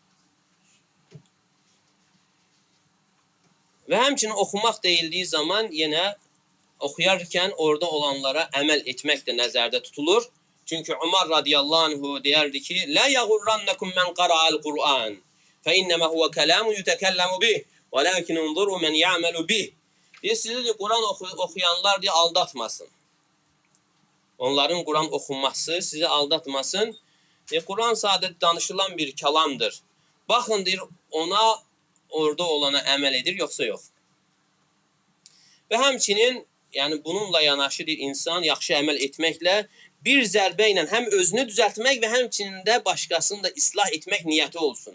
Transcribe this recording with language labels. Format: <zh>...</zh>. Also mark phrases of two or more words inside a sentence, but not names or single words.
<az>Və həmçinin oxumaq deyildiyi zaman yenə oxuyarkən orada olanlara əməl etmək də nəzərdə tutulur. Çünki Ömər</az> <ar>رضي الله عنه</ar> <az>deyərdi ki,</az> <ar>"لا يغرنكم من قرأ القرآن فإنما هو كلام يتكلم به ولكن انظروا من يعمل به."</ar> <az>Sizi Quran oxuyanlar deyə aldatmasın. Onların Quran oxunması sizi aldatmasın. Quran sadəcə danışılan bir kəlamdır. Baxın deyir, ona orada olana əməl edir, yoxsa yox. Və həmçinin, yəni bununla yanaşı bir insan yaxşı əməl etməklə bir zərbə ilə həm özünü düzəltmək və həmçinin də başqasını da islah etmək niyyəti olsun.</az>